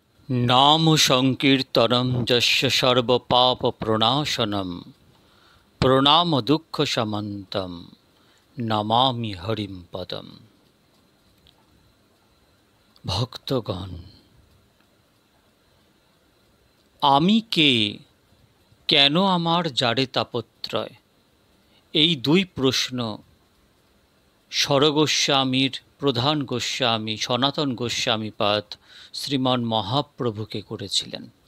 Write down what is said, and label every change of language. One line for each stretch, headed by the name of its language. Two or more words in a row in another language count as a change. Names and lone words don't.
Sanskrit: नाम संकीर्तनं यस्य सर्वपापप्रणाशनं प्रणामदुःखशमन्तं नमामि हरिं पदम।
Bangla: ভক্তগণ, আমি কে, কেন আমার জারে তাপত্রয়, এই দুই প্রশ্ন স্বরগোস্বামীর প্রধান গোস্বামী সনাতন গোস্বামীপাদ শ্রীমান মহাপ্রভুকে করেছিলেন।